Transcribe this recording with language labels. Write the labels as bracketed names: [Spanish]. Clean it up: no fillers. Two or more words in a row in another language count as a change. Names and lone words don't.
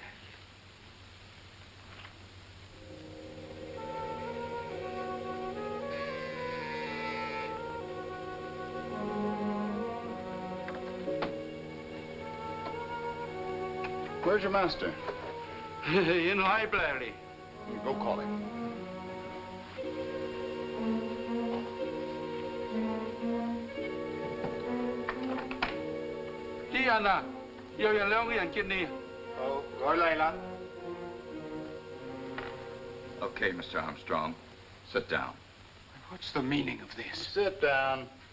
[English] Where's your master? In library. Go call him. Diana, [Cantonese] 有人2個人見你。 Oh, 我嚟啦。 [English] Okay, Mr. Armstrong. Sit down. What's the meaning of this? Sit down.